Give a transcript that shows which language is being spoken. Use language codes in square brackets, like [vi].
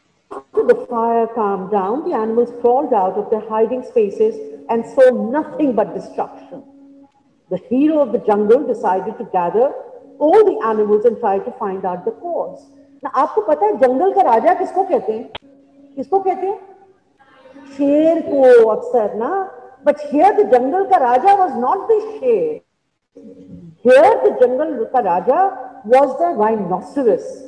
[en] After the fire calmed down, the animals crawled out of their hiding spaces and saw nothing but destruction. The hero of the jungle decided to gather all the animals and try to find out the cause. [hi] Now, आपको पता है जंगल का राजा किसको कहते हैं? किसको कहते हैं? शेर को अक्सर ना. [en] But here the jungle [hi] का राजा [en] was not the शेर. Here the jungle का राजा was the rhinoceros.